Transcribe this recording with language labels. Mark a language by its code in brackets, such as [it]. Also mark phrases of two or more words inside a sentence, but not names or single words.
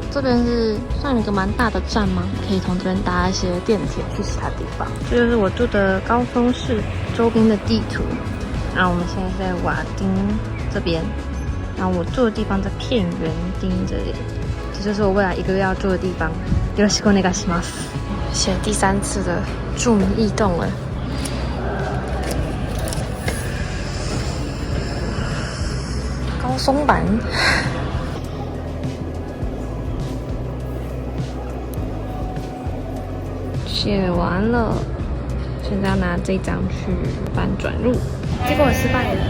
[zh] 這邊是算一個蠻大的站嗎？可以從這邊搭一些電鐵去其他地方。這就是我住的高松市周邊的地圖。然後我們現在在瓦丁這邊，然後我住的地方在片園町這裡。這就是我未來1個月要住的地方。 [ja] よろしくお願いします。 [zh] 寫第3次的注明異動了。高松版寫完了，現在要拿這張去辦轉入，結果我失敗了。